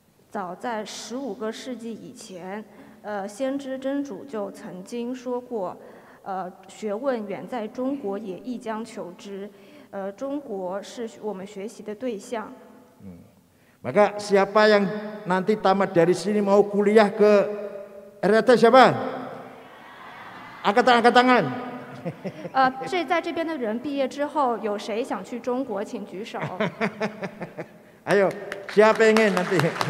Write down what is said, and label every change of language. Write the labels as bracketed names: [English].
[Chinese] 早在15个世纪以前，先知真主就曾经说过，学问远在中国，也亦将求之。中国是我们学习的对象。 [Indonesian] Maka siapa yang nanti tamat dari sini mau kuliah ke RRT siapa? Angkat tangan. [Chinese] 在这边的人毕业之后，有谁想去中国，请举手。 [Indonesian] Ayo, siapa yang ingin nanti?